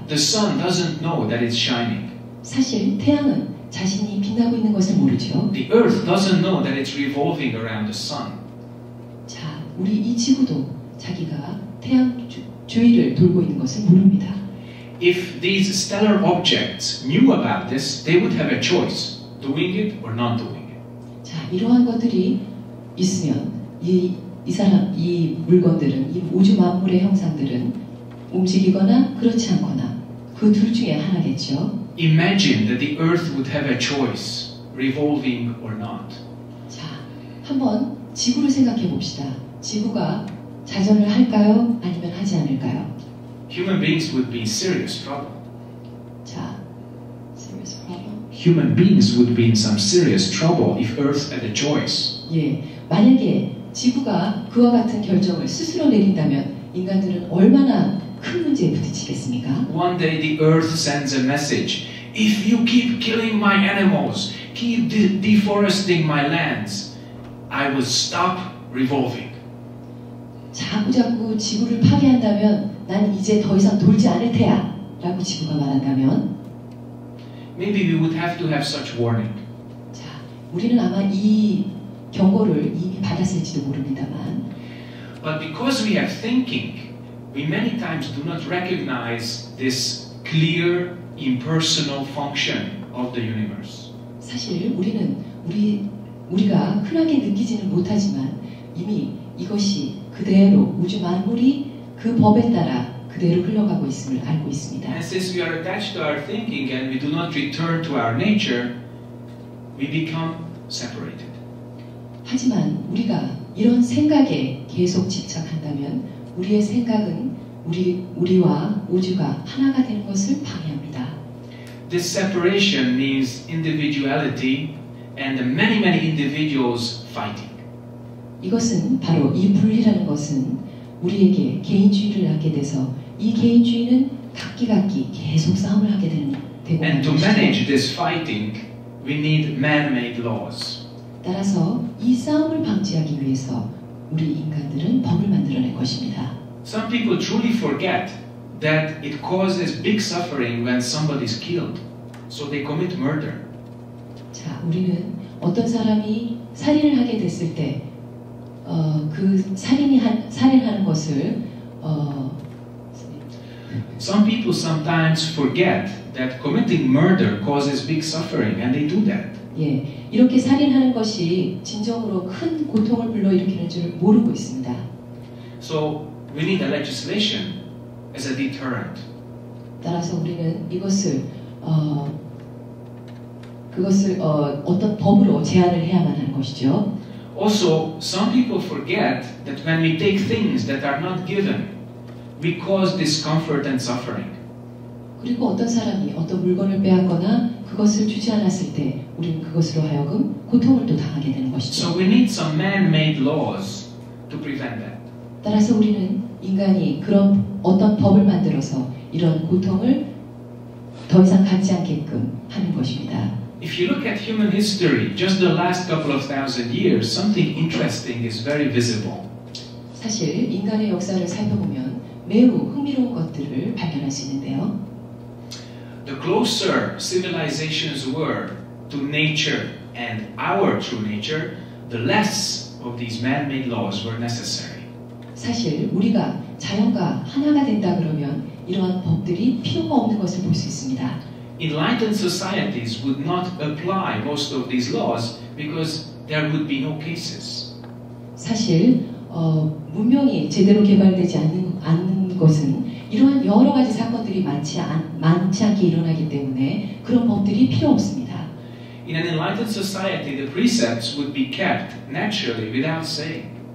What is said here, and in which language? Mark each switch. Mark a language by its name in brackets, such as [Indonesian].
[English] The sun doesn't know that it's shining. [Korean] 사실 태양은 자신이 빛나고 있는 것을 모르죠. [English] The earth doesn't know that it's revolving around the sun. [Korean] 자, 우리 이 지구도 자기가 태양 주위를 돌고 있는 것을 모릅니다. [English] If these stellar objects knew about this, they would have a choice, doing it or not doing it. [Korean] 자, 이러한 것들이 있으면 이 물건들은, 이 우주 만물의 형상들은 움직이거나 그렇지 않거나 그 둘 중에 하나겠죠. [English] Imagine that the earth would have a choice, revolving or not. [Korean] 자, 한번 지구를 생각해 봅시다. 지구가 자전을 할까요? 아니면 하지 않을까요? [English] Human beings would be in serious trouble. 자, serious problem. Human beings would be in some serious trouble if Earth had a choice. [Korean] 예, 만약에 지구가 그와 같은 결정을 스스로 내린다면 인간들은 얼마나 큰 문제에 부딪히겠습니까? [English] One day the Earth sends a message. If you keep killing my animals, keep deforesting my lands, I will stop revolving. [Korean] 자꾸자꾸 지구를 파괴한다면 난 이제 더 이상 돌지 않을 테야 라고 지구가 말한다면 [English] Maybe we would have to have such warning. [Korean] 자, 우리는 아마 이 경고를 이미 받았을지도 모릅니다만 [English] But because we have thinking, we many times do not recognize this clear, impersonal function of the universe. [Korean] 사실 우리는 우리가 흔하게 느끼지는 못하지만 이미 이것이 그대로 우주 만물이 그 법에 따라 그대로 흘러가고 있음을 알고 있습니다. [English] And since we are attached to our thinking and we do not return to our nature, we become separated. [Korean] 하지만 우리가 이런 생각에 계속 집착한다면 우리의 생각은 우리와 우주가 하나가 되는 것을 방해합니다. [English] This separation means individuality and many individuals fighting. [Korean] 이것은 바로 이 분리라는 것은 우리에게 개인주의를 낳게 돼서 이 개인주의는 각기 계속 싸움을 하게 되고 [English] And to manage this fighting, we need man-made laws. [Korean] 따라서 이 싸움을 방지하기 위해서 우리 인간들은 법을 만들어낼 것입니다. [English] Some people truly forget that it causes big suffering when somebody is killed, so they commit murder. [Korean] 자, 우리는 어떤 사람이 살인을 하게 됐을 때 그 살인하는 것을 [English] Some people sometimes forget that committing murder causes big suffering, and they do that. [Korean] 예, 이렇게 살인하는 것이 진정으로 큰 고통을 불러일으키는 줄 모르고 있습니다. [English] So we need a legislation as a deterrent. [Korean] 따라서 우리는 이것을 어떤 법으로 제한을 해야만 하는 것이죠. [English] Also, some people forget that when we take things that are not given, we cause discomfort and suffering. [Korean] 그리고 어떤 사람이 어떤 물건을 빼앗거나 그것을 주지 않았을 때 우리는 그것으로 하여금 고통을 또 당하게 되는 것이죠. [English] So we need some man-made laws to prevent that. [Korean] 따라서 우리는 인간이 그런 어떤 법을 만들어서 이런 고통을 더 이상 갖지 않게끔 하는 것입니다. [English] If you look at human history, just the last couple of thousand years, something interesting is very visible. [Korean] 사실 인간의 역사를 살펴보면 매우 흥미로운 것들을 발견할 수 있는데요. [English] The closer civilizations were to nature and our true nature, the less of these man-made laws were necessary. [Korean] 사실 우리가 자연과 하나가 된다 그러면 이러한 법들이 필요가 없는 것을 볼 수 있습니다. [English] enlightened societies would not apply most of these laws because there would be no cases. [Korean] 사실 문명이 제대로 개발되지 않는 것은 이러한 여러 가지 사건들이 많지 않게 일어나기 때문에 그런 법들이 필요 없습니다. [English] In an enlightened society, the precepts would be kept naturally without saying.